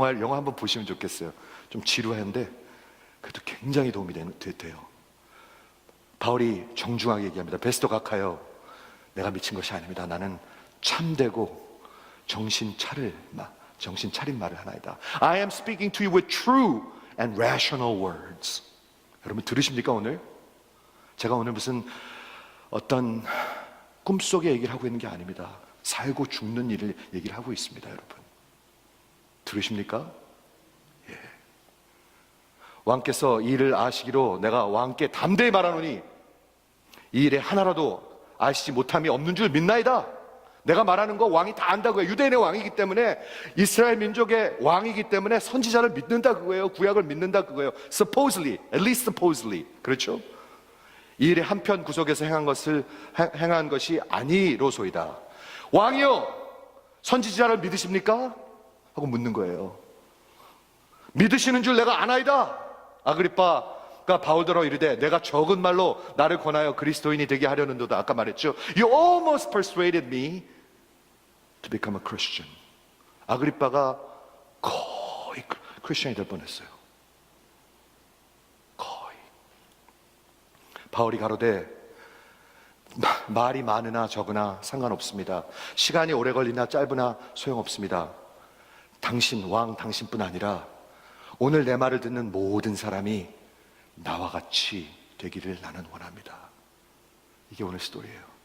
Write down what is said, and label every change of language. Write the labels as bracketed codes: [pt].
[ko] 영화 한번 보시면 좋겠어요. 좀 지루한데 그래도 굉장히 도움이 돼요. 바울이 정중하게 얘기합니다. 베스토 각하여, 내가 미친 것이 아닙니다. 나는 참되고 정신 차린 말을 하나이다. [en] I am speaking to you with true and rational words. [ko] 여러분 들으십니까? 오늘 제가 오늘 무슨 어떤 꿈속의 얘기를 하고 있는 게 아닙니다. 살고 죽는 일을 얘기를 하고 있습니다. 여러분 들으십니까? 예. 왕께서 이 일을 아시기로 내가 왕께 담대히 말하노니 이 일에 하나라도 아시지 못함이 없는 줄 믿나이다. 내가 말하는 거 왕이 다 안다고요. 유대인의 왕이기 때문에, 이스라엘 민족의 왕이기 때문에 선지자를 믿는다 그거예요. 구약을 믿는다 그거예요. [en] Supposedly, at least supposedly, [ko] 그렇죠? 이 일의 한편 구석에서 행한 것이 아니로소이다. 왕이여, 선지자를 믿으십니까? 하고 묻는 거예요. 믿으시는 줄 내가 아나이다. 아그리빠가 바울더러 이르되, 내가 적은 말로 나를 권하여 그리스도인이 되게 하려는도다. 아까 말했죠. [en] You almost persuaded me to become a Christian. [ko] 아그리빠가 거의 크리스천이 될 뻔했어요. 거의. 바울이 가로되, 말이 많으나 적으나 상관없습니다. 시간이 오래 걸리나 짧으나 소용없습니다. 왕 당신뿐 아니라 오늘 내 말을 듣는 모든 사람이 나와 같이 되기를 나는 원합니다. 이게 오늘 스토리예요.